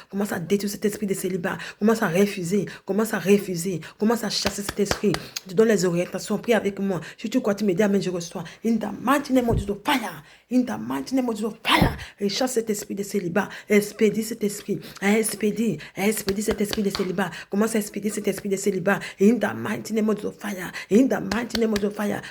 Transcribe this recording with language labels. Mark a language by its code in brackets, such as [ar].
[fr] Commence à détruire cet esprit de célibat. Commence à refuser. Commence à chasser cet esprit. Tu donnes les orientations. Prie avec moi. Si tu crois, tu me dis Amen, je reçois. [en] In the mighty name of Jesus, fire. In the mighty name of Jesus, fire. [fr] Et chasse cet esprit de célibat. Expédie cet esprit. Expédie cet esprit de célibat. Commence à expédier cet esprit de célibat. [en] In the mighty name of Jesus, fire. In the mighty name of Jesus, fire.